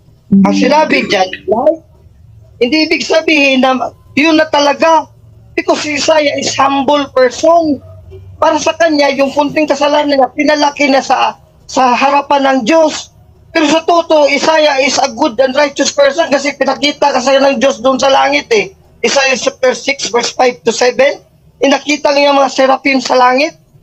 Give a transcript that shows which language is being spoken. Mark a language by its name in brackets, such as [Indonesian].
[Filipino] Ang sinabi dyan, hindi ibig sabihin na yun na talaga. [English] Because Isaiah is humble person. [Filipino] Para sa kanya, yung punting kasalanan niya, pinalaki na sa harapan ng Diyos. Pero sa totoo, [English] Isaiah is a good and righteous person [Filipino] kasi pinakita kasi ng Diyos doon sa langit eh. Isaiah chapter 6 verse 5 to 7, inakita niya mga seraphim sa langit.